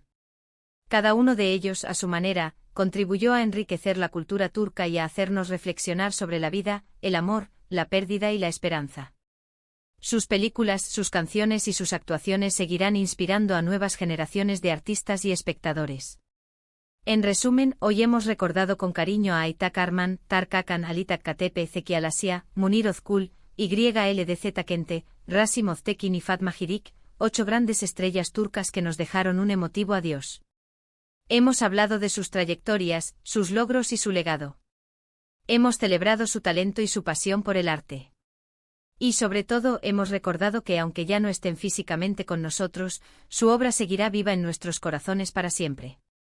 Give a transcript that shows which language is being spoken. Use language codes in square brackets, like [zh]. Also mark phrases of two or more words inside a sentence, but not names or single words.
[es] Cada uno de ellos, a su manera, contribuyó a enriquecer la cultura turca y a hacernos reflexionar sobre la vida, el amor, la pérdida y la esperanza. Sus películas, sus canciones y sus actuaciones seguirán inspirando a nuevas generaciones de artistas y espectadores. En resumen, hoy hemos recordado con cariño a Aytak Arman, Tarık Akan, Ali Takkatepe, Zeki Alasya, Munir Özkul, YLDZ Kente, Rasim Öztekin y Fatma Girik, 8 grandes estrellas turcas que nos dejaron un emotivo adiós. Hemos hablado de sus trayectorias, sus logros y su legado. Hemos celebrado su talento y su pasión por el arte. Y sobre todo hemos recordado que aunque ya no estén físicamente con nosotros, su obra seguirá viva en nuestros corazones para siempre.